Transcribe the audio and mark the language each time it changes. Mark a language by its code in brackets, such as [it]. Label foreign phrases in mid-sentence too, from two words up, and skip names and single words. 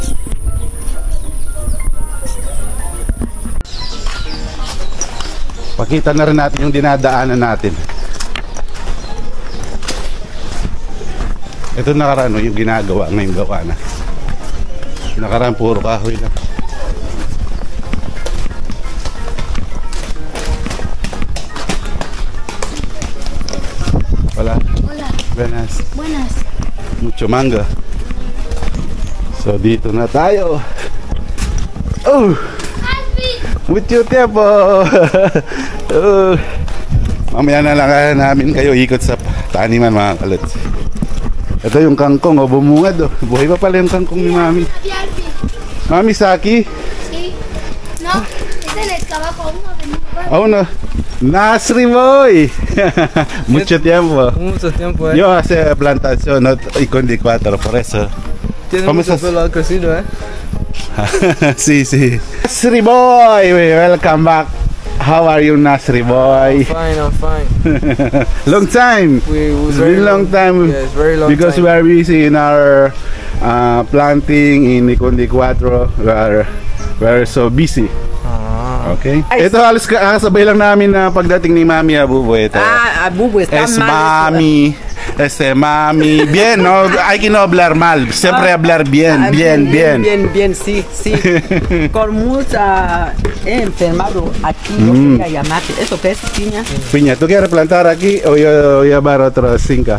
[tl] Pakita na rin natin yung dinadaanan natin. Ito nakaraan yung ginagawa, ngayon gawa na. Nakaraan puro kahoy lang. [es] Hola. Hola. Buenas. Buenas. Mucho manga. [tl] So dito na tayo. [es] Oh. Mucho tiempo. [tl] Mamaya na lang namin kayo ikot sa taniman mga kaluts. Ito yung kangkong, bumungad. Buhay pa pala yung kangkong ni Mami. Mami, Saki? [es] Sí. No, es el escarabajo. Oh, no. Nasri boy. Mucho tiempo. Mucho tiempo, Yo hace plantación, no Ikonde 4, por eso. Tiene mucho pelo crecido, Sí. [en] Nasri boy, welcome back. How are you, Nasri boy? I'm fine. Long time. It's been long time. Yes, very long because time. we are busy in our planting in Ikonde 4. We are so busy. Okay. [tl] Ito halos sabay lang namin na pagdating ni Mami Abubu. Ito. [es] Abubu está Es mal. Mami. Mami. Bien, no? Hay que no hablar mal. Siempre hablar bien. Bien, sí. Con mucha enfermado aquí, yo quería llamarte. ¿Eso qué es, piña? Piña, ¿tú quieres plantar aquí o yo llevar otra finca?